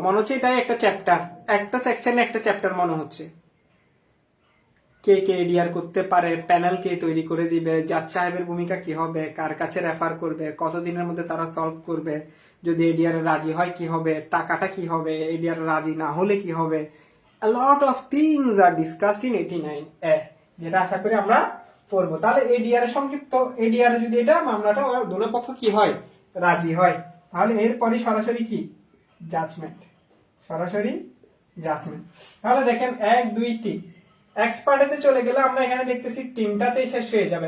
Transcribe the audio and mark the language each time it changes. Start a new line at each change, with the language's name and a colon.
Bangla: মনে হচ্ছে এটাই একটা চ্যাপ্টার, একটা সেকশনে একটা চ্যাপ্টার মনে হচ্ছে। কে কে এডিআর করতে পারে, প্যানেল কে তৈরি করে দিবে, জাজ সাহেবের ভূমিকা কি হবে, কার কাছে রেফার করবে, কতদিনের মধ্যে তারা সলভ করবে, যদি এডিআর রাজি হয় কি হবে, টাকাটা কি হবে, এডিআর রাজি না হলে কি হবে।
English: a lot of things are discussed in 89 এ,
Bangla: যেটা আশা করি আমরা পড়বো। তাহলে এডিআর এর সংক্ষিপ্ত, এডিআর যদি এটা মামলাটা দুটো পক্ষ কি হয়, রাজি হয়, তাহলে এরপরই সরাসরি কি জাজমেন্ট, সরাসরি জাজমেন্ট। তাহলে দেখেন 1 2 3 এক্সপার্টেতে চলে গেলে আমরা এখানে দেখতেছি 3টাতেই শেষ হয়ে যাবে।